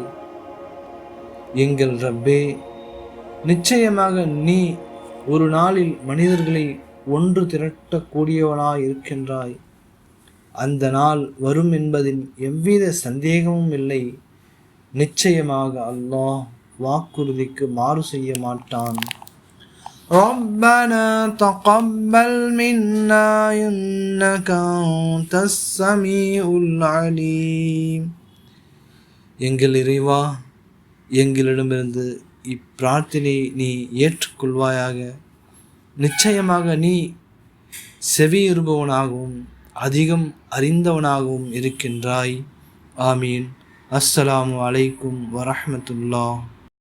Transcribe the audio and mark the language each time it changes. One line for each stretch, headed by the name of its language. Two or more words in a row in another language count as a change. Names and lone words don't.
Tamil: எங்கள் ரப்பே, நிச்சயமாக நீ ஒரு நாளில் மனிதர்களை ஒன்று திரட்டக்கூடியவனாய் இருக்கின்றாய். அந்த நாள் வரும் என்பதில் எவ்வித சந்தேகமும் இல்லை. நிச்சயமாக அல்லாஹ் வாக்குறுதிக்கு மாறு செய்ய மாட்டான்.
Arabic: ربنا تقبل منا إنك أنت السميع العليم.
Tamil: எங்கள் இறைவா, எங்களிடமிருந்து இப்பிரார்த்தனையை நீ ஏற்றுக்கொள்வாயாக. நிச்சயமாக நீ செவியுறுபவனாகவும் அதிகம் அறிந்தவனாகவும் இருக்கின்றாய்.
Arabic: آمين. السلام عليكم ورحمة الله.